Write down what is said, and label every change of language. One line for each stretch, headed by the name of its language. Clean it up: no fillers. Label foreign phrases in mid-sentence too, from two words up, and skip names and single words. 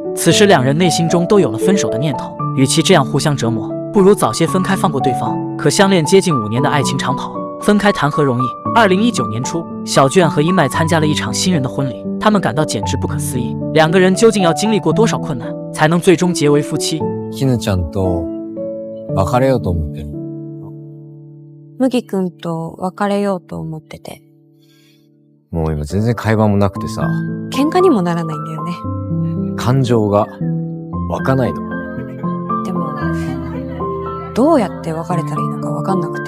Chinese: 此时两人内心中都有了分手的念头，与其这样互相折磨，不如早些分开，放过对方。可相恋接近5年的爱情长跑，分开谈何容易。2019年初，小卷和殷麦参加了一场新人的婚礼，他们感到简直不可思议，两个人究竟要经历过多少困难，才能最终结为夫妻？
Japanese: 絹ちゃんと別れようと思ってる。麦くんと別れようと思ってて。もう今全然会話もなくてさ、喧嘩にもならないんだよね。感情が湧かないの。でも、どうやって別れたらいいのかわかんなくて。